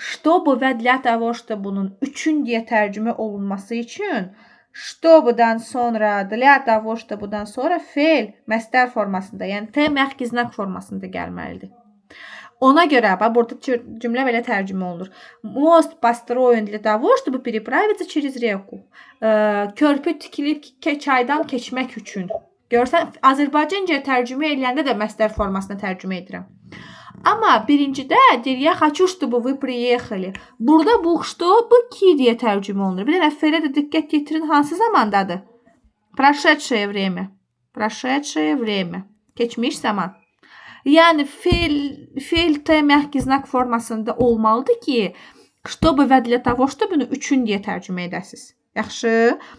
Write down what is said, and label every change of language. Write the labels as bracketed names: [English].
[Azerbaijani] Чтобы və [Russian] для того, что [Azerbaijani] bunun üçün deyə tərcümə olunması üçün чтобы-dan sonra, для того, что bundan sonra feil məstər formasında, yəni T məhki znak formasında gəlməlidir. Ona görə bax burada cümlə belə tərcümə olunur. [Russian] Мост построен для того, чтобы переправиться через реку. [Azerbaijani] Körpü tikilib çaydan keçmək üçün. Görsən, Azərbaycanca tərcümə edəndə də məstər formasına tərcümə edirəm. Amma birincidə deyir, [Russian] я хочу, чтобы вы приехали. [Azerbaijani] Burada bu чтобы ki deyə tərcümə olunur. Bir dənə feilə də diqqət yetirin, hansı zamandadır? [Russian] Прошедшее время. Прошедшее время. [Azerbaijani] Keçmiş zaman. Yəni feil T məhki znak formasında olmalıdır ki, чтобы və [Russian] для того, чтобы [Azerbaijani] üçün deyə tərcümə edəsiniz. Yaxşı.